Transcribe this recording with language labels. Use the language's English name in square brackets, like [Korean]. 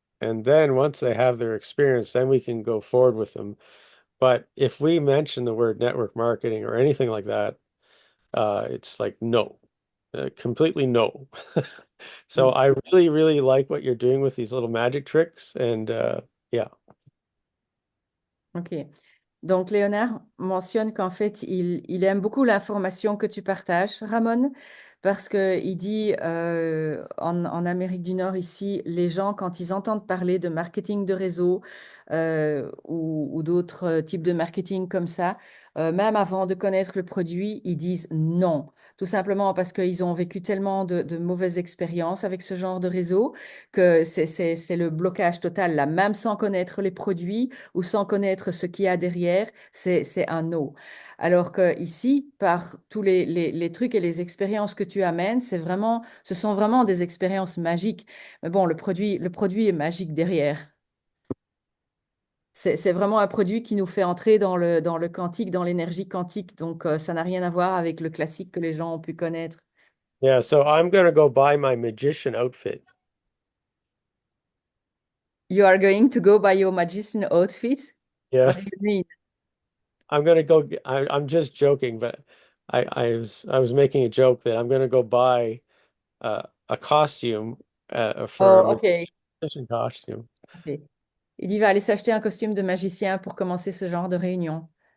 [English] And then once they have their experience, then we can go forward with them. But if we mention the word network marketing or anything like that, it's like no, completely no. So I really, really like what you're doing with these little magic tricks, and yeah. Ok. [French] Donc, Léonard mentionne qu'en fait, il aime beaucoup l'information que tu partages, Ramon, parce qu'il dit en Amérique du Nord, ici, les gens, quand ils entendent parler de marketing de réseau ou d'autres types de marketing comme ça, même avant de connaître le produit, ils disent non. Tout simplement parce qu'ils ont vécu tellement de mauvaises expériences avec ce genre de réseau que c'est le blocage total, là, même sans connaître les produits ou sans connaître ce qu'il y a derrière, c'est un no. Alors que ici, par tous les trucs et les expériences que tu amènes, ce sont vraiment des expériences magiques. Mais bon, le produit est magique derrière. C'est vraiment un produit qui nous fait entrer dans le quantique, dans l'énergie quantique. Donc, ça n'a rien à voir avec le classique que les gens ont pu connaître. [English] Yeah, so I'm gonna go buy my magician outfit. You are going to go buy your magician outfit? Yeah, What do you mean? I'm gonna go. I'm just joking, but I was making a joke that I'm gonna go buy a costume for a Oh, OK. magician costume. OK. [French] Il dit, va aller s'acheter un costume de magicien pour commencer ce genre de réunion.